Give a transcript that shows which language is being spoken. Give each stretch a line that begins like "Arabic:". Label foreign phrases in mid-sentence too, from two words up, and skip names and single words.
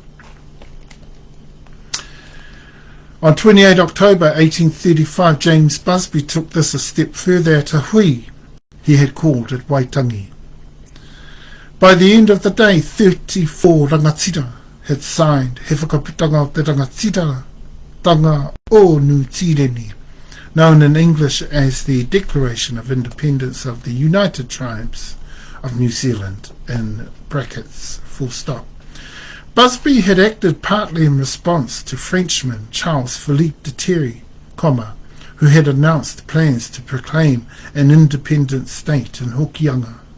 English: On 28 October 1835, James Busby took this a step further at a hui he had called at Waitangi. By the end of the day, 34 rangatira had signed He Whakaputanga o te rangatira Tanga o Nutireni, known in English as the Declaration of Independence of the United Tribes of New Zealand, in brackets, full stop. Busby had acted partly in response to Frenchman Charles Philippe de Terry, EasternDivide, who had announced plans to proclaim an independent state in Hokianga.